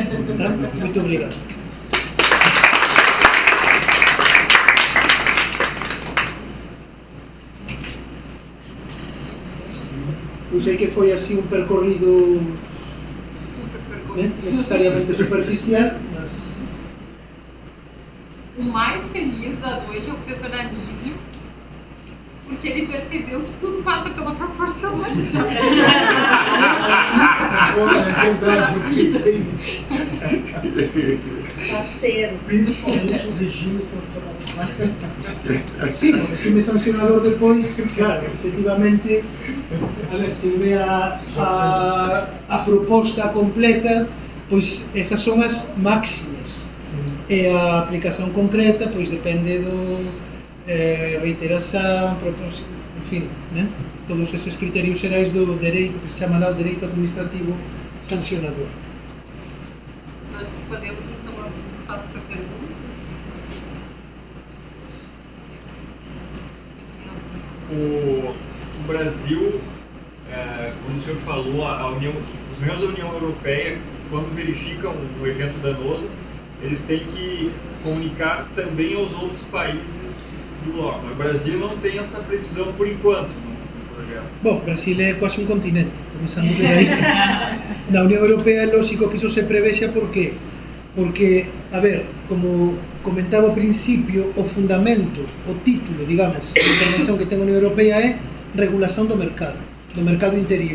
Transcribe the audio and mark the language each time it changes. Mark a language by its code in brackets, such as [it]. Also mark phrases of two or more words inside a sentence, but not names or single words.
[gl] Moito obrigado. Eu sei que foi así un percorrido necesariamente superficial, mas... [pt] O mais feliz da noite é o professor Anísio, porque ele percebeu que tudo passa pela proporcionalidade. É verdade, eu pensei Parceiro. principalmente o regime sancionador. [gl] Sí, o regime sancionador depois, claro, efectivamente, a ver, se ve a proposta completa, pois esas son as máximas. E a aplicación concreta, pois depende do reiteración, propósito, en fin, todos eses criterios xerais do dereito, que se chama lá o dereito administrativo sancionador. [pt] Acho que podemos, então, abrir espaço para perguntas. O Brasil, como o senhor falou, os membros da União Europeia, quando verificam um evento danoso, eles têm que comunicar também aos outros países do bloco. O Brasil não tem essa previsão por enquanto no projeto. [gl] Bom, Brasil é quase un continente, comenzando por aí. Na Unión Europea é lógico que iso se prevexa, por qué? Porque, a ver, como comentaba ao principio, o fundamento, o título, digamos, da intervención que ten a Unión Europea é regulación do mercado interior.